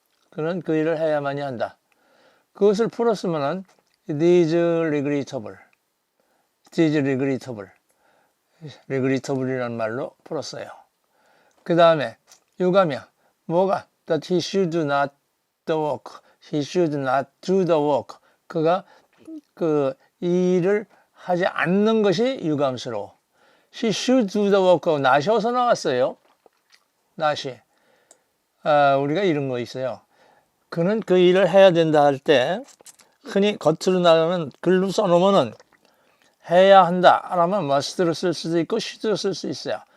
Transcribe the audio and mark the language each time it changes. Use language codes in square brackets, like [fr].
[ko] 그는 그 일을 해야만이 한다. 그것을 풀었으면은 [en] it is regrettable. It is regrettable. [ko] regrettable이라는 말로 풀었어요. 그 다음에 유감이야. 뭐가? [en] That he should not the work. He should not do the work. [ko] 그가 그 일을 하지 않는 것이 유감스러워. [en] She should do the work. [ko] not이 어디서 나왔어요? not이. 우리가 이런 거 있어요. 그는 그 일을 해야 된다 할 때 흔히 겉으로 나가면 글로 써놓으면은 해야 한다 라면 must를 쓸 수도 있고 should를 쓸 수 있어요.